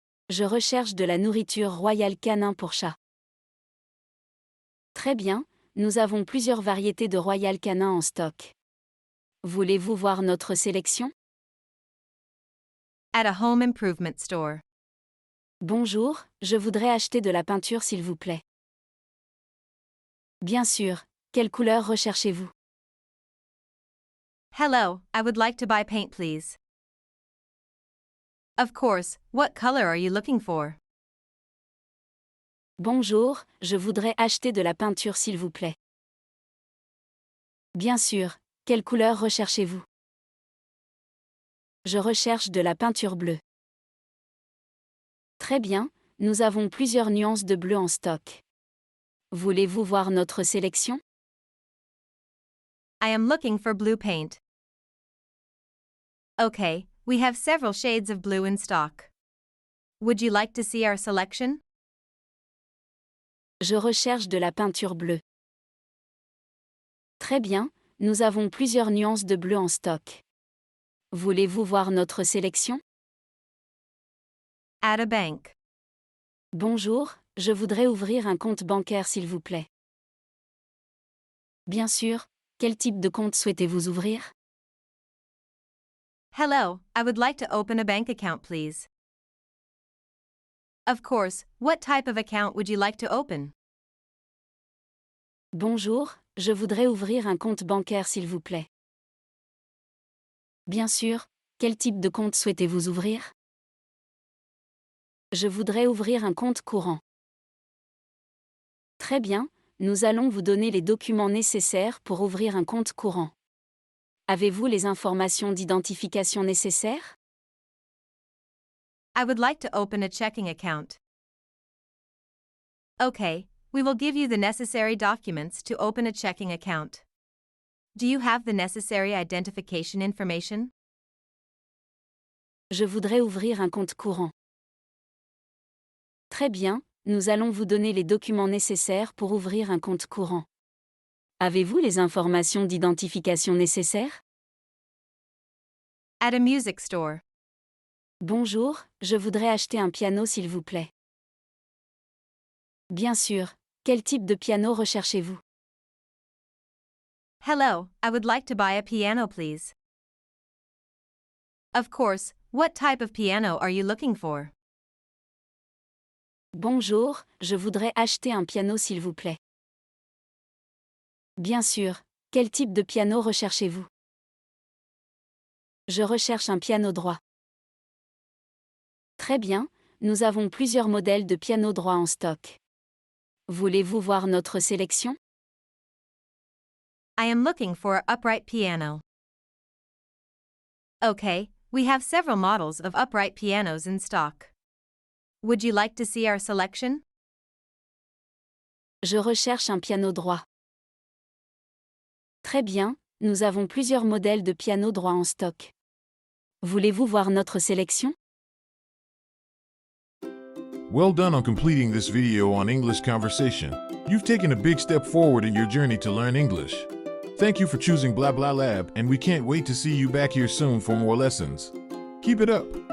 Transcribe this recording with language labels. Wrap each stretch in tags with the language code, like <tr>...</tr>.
<fr>Je recherche de la nourriture Royal Canin pour chat. Très bien, nous avons plusieurs variétés de Royal Canin en stock. Voulez-vous voir notre sélection?</fr> <en>At a home improvement store.</en> <fr>Bonjour, je voudrais acheter de la peinture s'il vous plaît. Bien sûr, quelle couleur recherchez-vous?</fr> <en>Hello, I would like to buy paint, please. Of course, what color are you looking for?</en> <fr>Bonjour, je voudrais acheter de la peinture s'il vous plaît. Bien sûr, quelle couleur recherchez-vous? Je recherche de la peinture bleue. Très bien, nous avons plusieurs nuances de bleu en stock. Voulez-vous voir notre sélection?</fr> <en>I am looking for blue paint. Okay, we have several shades of blue in stock. Would you like to see our selection?</en> <fr>Je recherche de la peinture bleue. Très bien, nous avons plusieurs nuances de bleu en stock. Voulez-vous voir notre sélection?</fr> <en>At a bank.</en> <fr>Bonjour, je voudrais ouvrir un compte bancaire s'il vous plaît. Bien sûr, quel type de compte souhaitez-vous ouvrir?</fr> <en>Hello, I would like to open a bank account, please. Of course, what type of account would you like to open?</en> <fr>Bonjour, je voudrais ouvrir un compte bancaire s'il vous plaît. Bien sûr, quel type de compte souhaitez-vous ouvrir? Je voudrais ouvrir un compte courant. Très bien, nous allons vous donner les documents nécessaires pour ouvrir un compte courant. Avez-vous les informations d'identification nécessaires?</fr> <en>I would like to open a checking account. Okay, we will give you the necessary documents to open a checking account. Do you have the necessary identification information?</en> <fr>Je voudrais ouvrir un compte courant. Très bien, nous allons vous donner les documents nécessaires pour ouvrir un compte courant. Avez-vous les informations d'identification nécessaires?</fr> <en>At a music store.</en> <fr>Bonjour, je voudrais acheter un piano s'il vous plaît. Bien sûr, quel type de piano recherchez-vous?</fr> <en>Hello, I would like to buy a piano, please. Of course, what type of piano are you looking for?</en> <fr>Bonjour, je voudrais acheter un piano s'il vous plaît. Bien sûr, quel type de piano recherchez-vous? Je recherche un piano droit. Très bien, nous avons plusieurs modèles de piano droit en stock. Voulez-vous voir notre sélection?</fr> <en>I am looking for an upright piano. Okay, we have several models of upright pianos in stock. Would you like to see our selection?</en> <fr>Je recherche un piano droit. Très bien, nous avons plusieurs modèles de piano droit en stock. Voulez-vous voir notre sélection?</fr> <en>Well done on completing this video on English conversation. You've taken a big step forward in your journey to learn English. Thank you for choosing Blah Blah Lab, and we can't wait to see you back here soon for more lessons. Keep it up!</en>